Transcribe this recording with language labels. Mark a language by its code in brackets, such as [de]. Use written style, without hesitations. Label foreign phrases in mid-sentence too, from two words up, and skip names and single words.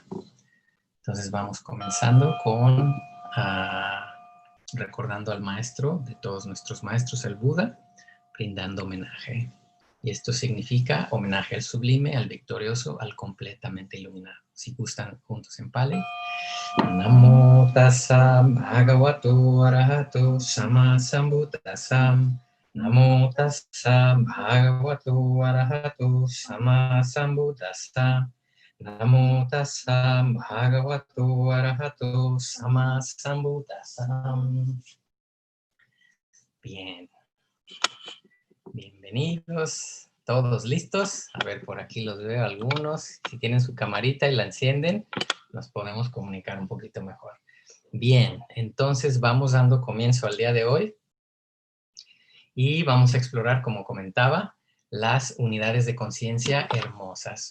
[es] Entonces vamos comenzando con recordando al maestro de todos nuestros maestros, el Buda, brindando homenaje. Y esto significa homenaje al sublime, al victorioso, al completamente iluminado. Si gustan juntos en Pali. [pi] Namo tassa bhagavato arahato sama sambuddhassa. Namo tassa bhagavato arahato sama sambuddhassa. Namo tassa bhagavato arahato sama sambuddhassa. [es] Bien. Bienvenidos, todos listos. A ver, por aquí los veo algunos. Si tienen su camarita y la encienden, nos podemos comunicar un poquito mejor. Bien, entonces vamos dando comienzo al día de hoy y vamos a explorar, como comentaba, las unidades de conciencia hermosas.